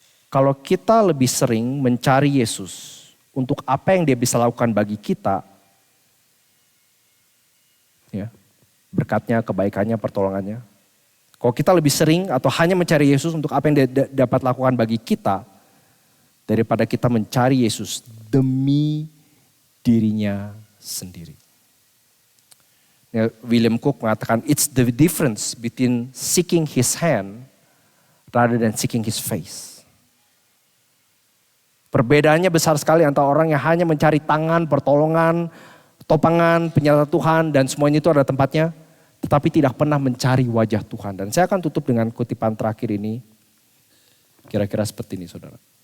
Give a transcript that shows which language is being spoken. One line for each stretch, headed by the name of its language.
Indonesian: Kalau kita lebih sering mencari Yesus untuk apa yang dia bisa lakukan bagi kita, ya, berkatnya, kebaikannya, pertolongannya. Kalau kita lebih sering atau hanya mencari Yesus untuk apa yang dia dapat lakukan bagi kita, daripada kita mencari Yesus demi dirinya sendiri.
English: Ya, William Cook mengatakan, it's the difference between seeking his hand rather than seeking his face.
Indonesian: Perbedaannya besar sekali antara orang yang hanya mencari tangan, pertolongan, topangan, penyertaan Tuhan dan semuanya itu ada tempatnya. Tetapi tidak pernah mencari wajah Tuhan. Dan saya akan tutup dengan kutipan terakhir ini. Kira-kira seperti ini saudara.